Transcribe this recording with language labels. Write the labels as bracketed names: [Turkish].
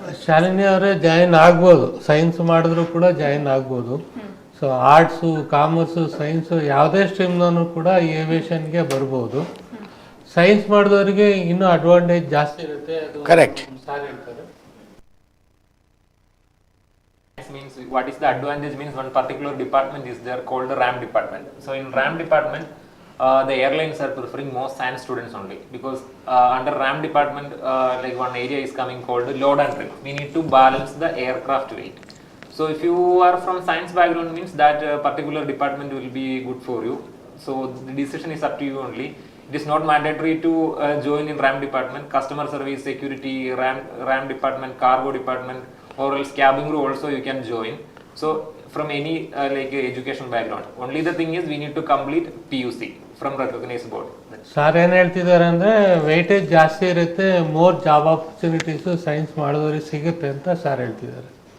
[Kannada] ಶಾಲಿನಿ ಅವರೇ ಜಾಯಿನ್ ಆಗ್ಬೋದು, ಸೈನ್ಸ್ ಮಾಡಿದ್ರು ಕೂಡ ಜಾಯಿನ್ ಆಗ್ಬೋದು. ಸೊ ಆರ್ಟ್ಸು, ಕಾಮರ್ಸು, ಸೈನ್ಸು ಯಾವುದೇ ಸ್ಟ್ರೀಮ್ನೂ ಕೂಡ ಏವಿಯೇಷನ್ಗೆ ಬರ್ಬೋದು. ಸೈನ್ಸ್ ಮಾಡಿದವರಿಗೆ ಇನ್ನೂ ಅಡ್ವಾಂಟೇಜ್ ಜಾಸ್ತಿ ಇರುತ್ತೆ. [English] Correct. [Kannada] ಸಾರ್ ಹೇಳ್ತಾರೆ. [English] Means what is the advantage means one particular department is there called the RAM department. So in RAM department the airlines are preferring most science students only, because under RAM department like one area is coming called load and trim. We need to balance the aircraft weight. So if you are from science background means that particular department will be good for you. So the decision is up to you only. It is not mandatory to join in RAM department. Customer service, security, RAM department, cargo department, or else cabin crew also you can join. So from any like education background, only the thing is we need to complete PUC from recognized board. [Kannada] Sir ಏನು ಹೇಳ್ತಿದ್ದಾರೆ ಅಂದರೆ weightage ಜಾಸ್ತಿ ಇರುತ್ತೆ, [English] more job opportunities [Kannada] science ಮಾಡಿದವ್ರಿಗೆ ಸಿಗುತ್ತೆ ಅಂತ sir ಹೇಳ್ತಿದ್ದಾರೆ.